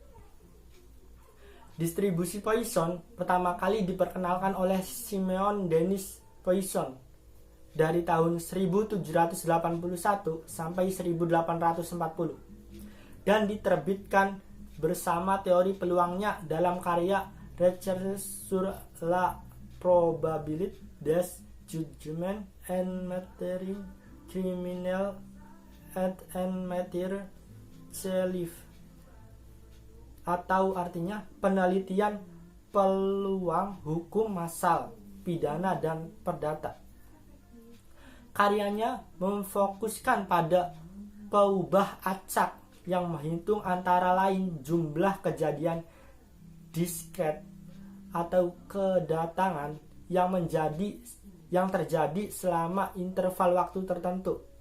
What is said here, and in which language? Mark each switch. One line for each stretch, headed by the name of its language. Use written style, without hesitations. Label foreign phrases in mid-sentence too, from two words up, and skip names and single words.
Indonesian: Distribusi Poisson pertama kali diperkenalkan oleh Simeon Denis Poisson dari tahun 1781 sampai 1840 dan diterbitkan bersama teori peluangnya dalam karya Recherche sur la probabilité des jugements en matière criminelle et en matière civile, atau artinya penelitian peluang hukum massal, pidana dan perdata. Karyanya memfokuskan pada peubah acak yang menghitung antara lain jumlah kejadian diskret atau kedatangan yang terjadi selama interval waktu tertentu.